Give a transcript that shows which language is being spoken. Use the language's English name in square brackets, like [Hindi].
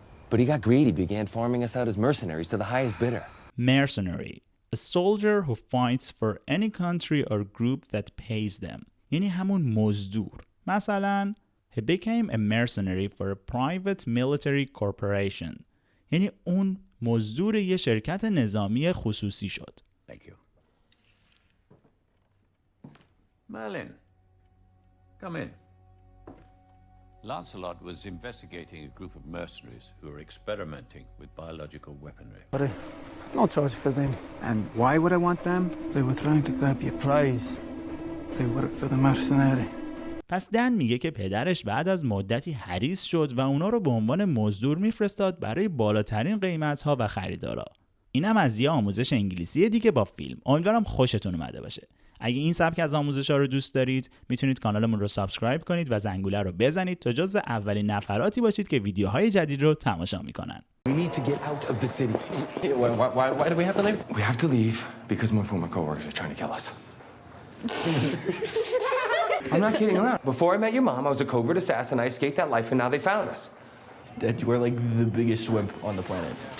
[English] But he got greedy, began farming us out as mercenaries to the highest bidder. Mercenary, a soldier who fights for any country or group that pays them. [Persian] یعنی همون مزدور. [English] مثلا he became a mercenary for a private military corporation. [Persian] یعنی اون مزدور یه شرکت نظامی خصوصی شد. [English] Thank you. Merlin, come in. Lancelot was investigating a group of mercenaries who were experimenting with biological weaponry. No choice for them. And why would I want them? They were trying to grab your prize. They work for the mercenary. [Persian] پس دن میگه که پدرش بعد از مدتی حریص شد و اونا رو به عنوان مزدور میفرستاد برای بالاترین قیمت‌ها و خریدارا. اینم از یه آموزش انگلیسی دیگه با فیلم. امیدوارم خوشتون اومده باشه. اگه این سبک از آموزش‌ها رو دوست دارید، میتونید کانالمون رو سابسکرایب کنید و زنگوله رو بزنید تا جزو اولین نفراتی باشید که ویدیوهای جدید رو تماشا میکنن. [English] We need to get out of the city. Why do we have to leave? We have to leave because more former coworkers are trying to kill us. I'm not kidding around. Before I met your mom, I was a covert assassin. I escaped that life, and now they found us. Dad, you are like the biggest wimp on the planet.